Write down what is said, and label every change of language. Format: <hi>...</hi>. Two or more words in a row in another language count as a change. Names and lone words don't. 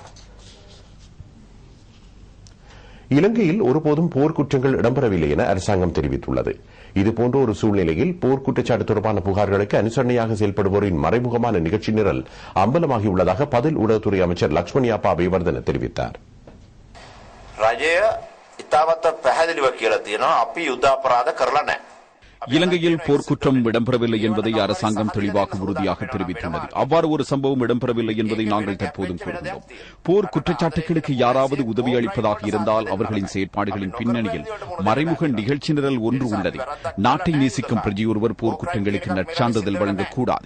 <ta>இலங்கையில் ஒருபோதும் போர்க்குற்றங்கள் இடம்பெறவில்லை என அரசாங்கம் தெரிவித்துள்ளது. இதுபோன்ற ஒரு சூழ்நிலையில் போர்க்குற்றச்சாட்டு தொடர்பான புகார்களுக்கு அனுசரணையாக செயல்படுவோரின் மறைமுகமான நிகழ்ச்சி நிரல் அம்பலமாகியுள்ளதாக பதில் ஊடகத்துறை அமைச்சர் லக்ஷ்மண் யாப்பா அபேவர்தன தெரிவித்தார்.</ta> <si>රජය ඉතාමත් පැහැදිලිව කියලා තියෙනවා අපි යුද්ධ අපරාධ කරලා නැහැ.</si> <ta>இலங்கையில் போர்க்குற்றம் இடம்பெறவில்லை என்பதை அரசாங்கம் தெளிவாக உறுதியாக தெரிவித்துள்ளது. அவ்வாறு ஒரு சம்பவம் இடம்பெறவில்லை என்பதை நாங்கள் தற்போதும் கூறுகிறோம். போர் குற்றச்சாட்டுகளுக்கு யாராவது உதவி அளிப்பதாக இருந்தால் அவர்களின் செயற்பாடுகளின் பின்னணியில் மறைமுக நிகழ்ச்சி நிரல் ஒன்று உள்ளது. நாட்டை நேசிக்கும் பிரஜையொருவர் போர்க்குற்றங்களுக்கு நற்சான்றிதழ் வழங்கக்கூடாது.</ta>